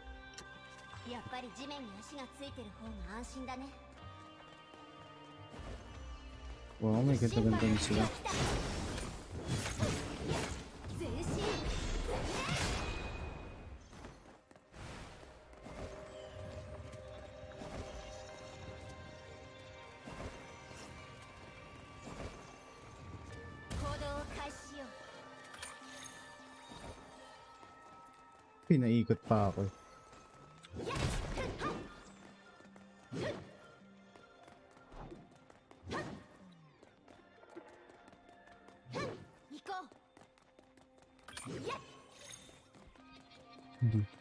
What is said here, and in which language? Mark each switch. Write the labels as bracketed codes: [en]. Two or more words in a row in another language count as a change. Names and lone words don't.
[ja] やっぱり地面に足がついてる方が安心だね。 [tl] Wow, may ganda-ganda na sila. [ja] 全身 行動を開始しよう。 [tl] Pinaikot pa ako. Hindi.